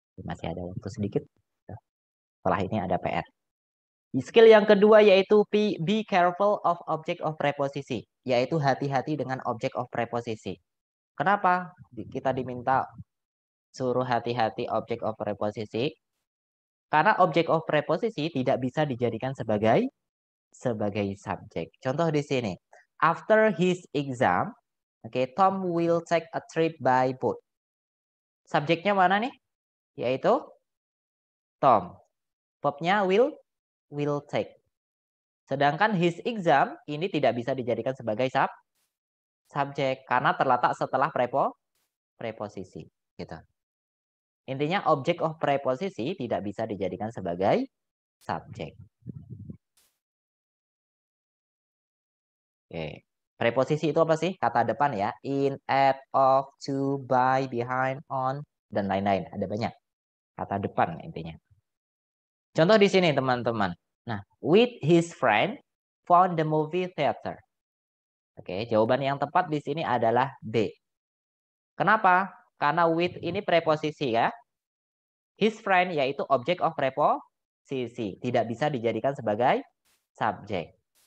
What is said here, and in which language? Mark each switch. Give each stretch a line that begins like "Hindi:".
Indonesian: Masih ada waktu sedikit. Setelah ini ada PR. Skill yang kedua yaitu
English: be careful of object of
Indonesian: preposisi. Yaitu hati-hati dengan object of preposisi. Kenapa kita diminta suruh hati-hati object of preposisi? Karena object of preposisi tidak bisa dijadikan sebagai subjek. Contoh di sini.
English: After his exam, Tom will take a trip by boat.
Indonesian: Subjeknya mana nih? Yaitu Tom. Verbnya will take. Sedangkan his exam ini tidak bisa dijadikan sebagai subjek karena terletak setelah preposisi. Gitu. Intinya object of preposisi tidak bisa dijadikan sebagai subjek. Oke. Preposisi itu apa sih? Kata depan ya. In, at, of, to, by, behind, on, dan lain-lain. Ada banyak. Kata depan intinya. Contoh di sini teman-teman.
English: Nah, with his friend found the movie theater.
Indonesian: Oke, jawaban yang tepat di sini adalah B. Kenapa? Karena with ini preposisi ya. His friend yaitu object of preposisi. Tidak bisa dijadikan sebagai subjek.